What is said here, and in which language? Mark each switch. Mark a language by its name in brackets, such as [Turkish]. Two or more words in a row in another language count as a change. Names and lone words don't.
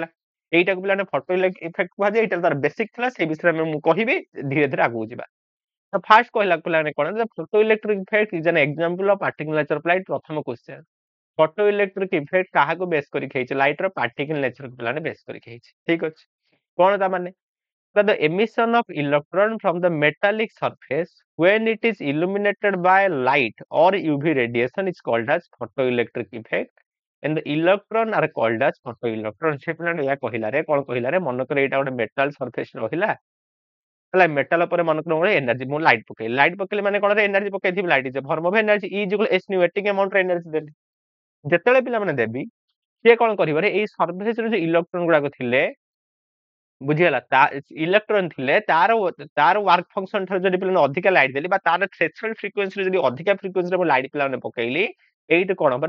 [Odia] ଏଇଟାକୁ ପିଲାମାନେ [English] photo electric effect [Odia] କୁହାଯାଏ। ଏଇଟା ତାର ବେସିକ ଥିଲା, ସେଇ ବିଷୟରେ ମୁଁ କହିବି ଧୀରେ ଧୀରେ ଆଗକୁ ଯିବା। ତ ଫାର୍ଷ୍ଟ କହିଲା ପିଲାମାନେ କଣ? [English] Photo electric effect is an example of particle nature of light. [Odia] ପ୍ରଥମ କ୍ୱେଶ୍ଚନ, [English] photo electric effect [Odia] କାହାକୁ ବେସ୍ କରିକି ହେଇଛି? ଲାଇଟ ର ପାର୍ଟିକଲ ନେଚରକୁ ପିଲାମାନେ ବେସ୍ କରିକି ହେଇଛି। ଠିକ ଅଛି, କଣ ତା ମାନେ? [English] The emission of electron from the metallic surface when it is illuminated by light or UV radiation is called as photoelectric effect, and the electron are called as photoelectron। [Odia] ସେ ପିଲାମାନେ ଏହା କହିଲାରେ କଣ କହିଲାରେ? ମନେକର ଏଇଟା ଗୋଟେ [English] metal surface [Odia] ରହିଲା ହେଲା, ମେଟାଲ ଉପରେ ମନେକର ଗୋଟେ ଏନର୍ଜି ମୁଁ ଲାଇଟ ପକେଇଲି, ଲାଇଟ ପକେଇଲେ ମାନେ କଣ? ଏନର୍ଜି ପକେଇଥିବି, [English] light is form of energy, E equals nu [Odia] ଏତିକି ଆମାଉଣ୍ଟ ର ଏନର୍ଜି ଦେଲି। ଯେତେବେଳେ ପିଲାମାନେ ଦେବି, ସିଏ କଣ କରିବ? ଏଇ ସରଫେସରେ ଯୋଉ ଇଲେକ୍ଟ୍ରନ ଗୁଡାକ ଥିଲେ, ବୁଝିଗଲା, ଇଲେକ୍ଟ୍ରନ ଥିଲେ ତାର ତାର [English] work function [Odia] ଠାରୁ ଯଦି ପିଲାମାନେ ଅଧିକା ଲାଇଟ ଦେଲି, ବା ତାର [English] threshold frequency [Odia] ଯଦି ଅଧିକା ଫ୍ରିକ୍ୱେନ୍ସିରେ ମୁଁ ଲାଇଟ ପିଲାମାନେ ପକେଇଲି, ଏଇଠି କଣ ହବ?